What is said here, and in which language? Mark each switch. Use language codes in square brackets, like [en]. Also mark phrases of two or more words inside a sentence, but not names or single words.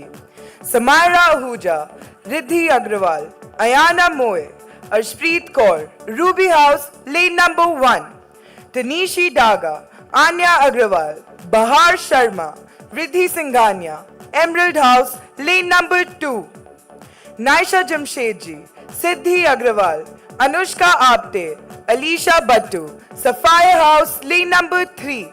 [en] Samaira Ahuja, Riddhi Agrawal, Ayana Moe, Arshpreet Kaur, Ruby House, lane number 1. Tanishi Daga, Anya Agrawal, Bahar Sharma, Riddhi Singhania, Emerald House, lane number 2. Naisha Jamshedji, Siddhi Agrawal, Anushka Apte, Alisha Battu, Sapphire House, lane number 3.